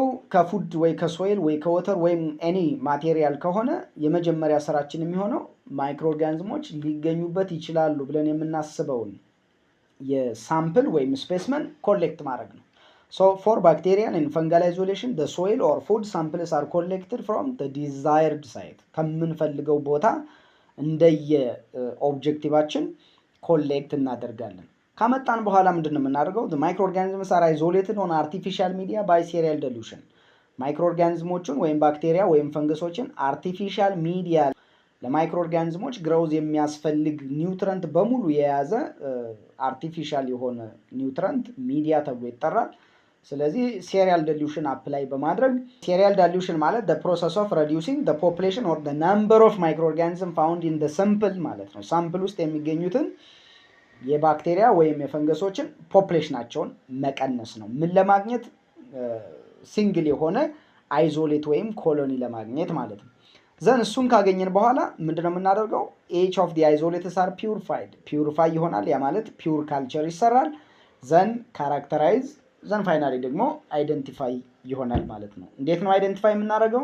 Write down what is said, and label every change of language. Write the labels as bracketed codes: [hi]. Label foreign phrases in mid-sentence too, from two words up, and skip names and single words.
[am] ከፉድ ወይ ከሶይል ወይ ከወተር ወይም [en] any material [am] ከሆነ የመጀመሪያ ስራችን የሚሆነው ማይክሮ ኦርጋኒዝሞች ሊገኙበት ይችላሉ ብለን የምናስበውን የሳምፕል ወይም ስፔስመን ኮሌክት ማድረግ ነው። [en] so for bacterial and fungal isolation the soil or food samples are collected from the desired site [am] ከምንፈልገው ቦታ እንደየ ኦብጀክቲቫችን ኮሌክት እናደርጋለን። ካመጣን በኋላ ምንድነው የምናደርገው? [en] the microorganisms are isolated on artificial media by serial dilution [am] ማይክሮ ኦርጋኒዝሞችን ወይም ባክቴሪያ ወይም ፈንገሶችን [en] artificial media [am] ለማይክሮ ኦርጋኒዝሞች ግሮዝ የሚያስፈልግ ኒውትረንት በሙሉ የያዘ አርቲፊሻል የሆነ [en] nutrient media [am] ተብሎ ይጠራል። ስለዚህ [en] serial dilution apply [am] በማድረግ [en] serial dilution [am] ማለት [en] the process of reducing the population or the number of microorganisms found in the sample [am] ማለት ነው። ሳምፕል ውስጥ የሚገኙትን የባክቴሪያ ወይም የፈንገሶችን ፖፕሌሽናቸውን መቀነስ ነው። ምን ለማግኘት? ሲንግል የሆነ አይዞሌት ወይም ኮሎኒ ለማግኘት ማለት ነው። ዘን እሱን ካገኘን በኋላ ምንድነው የምናደርገው? [en] each of the isolates are purified purify [am] ይሆናል። ያ ማለት [en] pure culture [am] ይሰራል። [en] then characterize then finally [am] ደግሞ አይደንቲፋይ ይሆናል ማለት ነው። እንዴት ነው አይደንቲፋይ የምናደርገው?